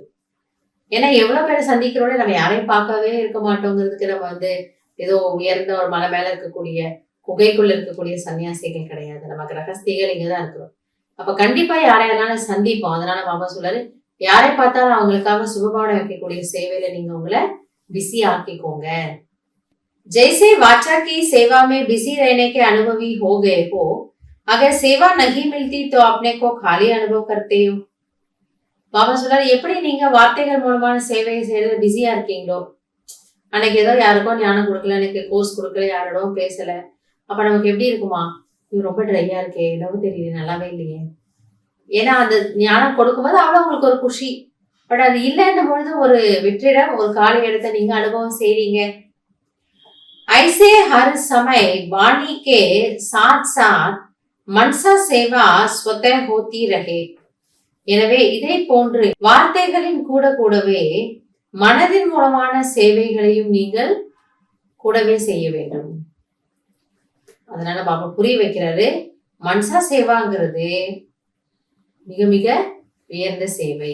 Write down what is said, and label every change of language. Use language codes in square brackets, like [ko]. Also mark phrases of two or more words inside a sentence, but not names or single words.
[ta] ஏன்னா எவ்வளவு பேரை சந்திக்கிறோட நம்ம யாரையும் பார்க்கவே இருக்க மாட்டோங்கிறதுக்கு நம்ம ஏதோ உயர்ந்த ஒரு மலை மேல இருக்கக்கூடிய குகைக்குள்ள இருக்கக்கூடிய சன்னியாசிகள் கிடையாது. நம்ம கிரகஸ்திகள் இங்கதான் இருக்கிறோம். அப்ப கண்டிப்பா யாரையாலும் சந்திப்போம். அதனால பாபா சொல்றாரு, யாரை பார்த்தாலும் அவங்களுக்காக சுபபாவனை வைக்கக்கூடிய சேவையில நீங்க உங்களை பிஸி ஆக்கிக்கோங்க. [hi] जैसे वाचा की सेवा में बिजी रहने के अनुभवी हो गए हो, अगर सेवा नहीं मिलती तो अपने को खाली अनुभव करते हो. [ta] பாபா சொல்றாரு, எப்படி நீங்க வார்த்தைகள் மூலமான சேவையை செய்யறது பிஸியா இருக்கீங்களோ, அன்னைக்கு ஏதோ யாருக்கோ ஞானம் கொடுக்கல, எனக்கு கோர்ஸ் கொடுக்கல, யாரோட பேசல, அப்ப நமக்கு எப்படி இருக்குமா, இது ரொம்ப ட்ரையா இருக்கே, என்னவோ தெரியல, நல்லாவே இல்லையே. ஏன்னா அந்த ஞானம் கொடுக்கும்போது அவ்வளவு உங்களுக்கு ஒரு குஷி. பட் அது இல்லைன்னும் பொழுது ஒரு வெற்றிடம், ஒரு காலி இடத்தை நீங்க அனுபவம் செய்றீங்க. [hi] ऐसे हर समय वाणी के साथ साथ मनसा सेवा स्वतः होती रहे. [ta] எனவே இதை போன்று வார்த்தைகளின் கூடவே மனதின் மூலமான சேவைகளையும் நீங்கள் கூடவே செய்ய வேண்டும். அதனால பாபா புரிய வைக்கிறாரு, மன்சா சேவாங்கிறது மிக மிக உயர்ந்த சேவை.